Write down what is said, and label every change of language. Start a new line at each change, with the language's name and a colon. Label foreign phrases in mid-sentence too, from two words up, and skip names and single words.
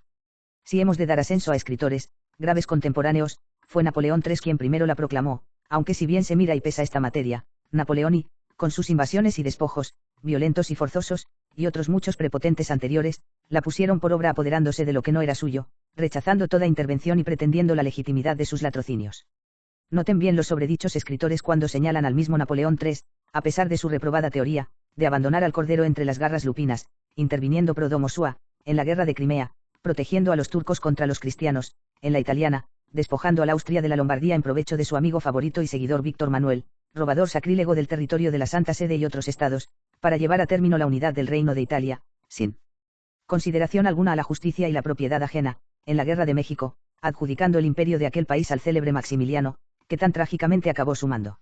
Spanish: Si hemos de dar asenso a escritores graves contemporáneos, fue Napoleón III quien primero la proclamó, aunque si bien se mira y pesa esta materia, Napoleón y, con sus invasiones y despojos, violentos y forzosos, y otros muchos prepotentes anteriores, la pusieron por obra apoderándose de lo que no era suyo, rechazando toda intervención y pretendiendo la legitimidad de sus latrocinios. Noten bien los sobredichos escritores cuando señalan al mismo Napoleón III, a pesar de su reprobada teoría, de abandonar al cordero entre las garras lupinas, interviniendo pro
Latin: domo sua,
Spanish: en la guerra de Crimea, protegiendo a los turcos contra los cristianos, en la italiana, despojando al Austria de la Lombardía en provecho de su amigo favorito y seguidor Víctor Manuel, robador sacrílego del territorio de la Santa Sede y otros estados, para llevar a término la unidad del Reino de Italia, sin consideración alguna a la justicia y la propiedad ajena, en la Guerra de México, adjudicando el imperio de aquel país al célebre Maximiliano, que tan trágicamente acabó su mando.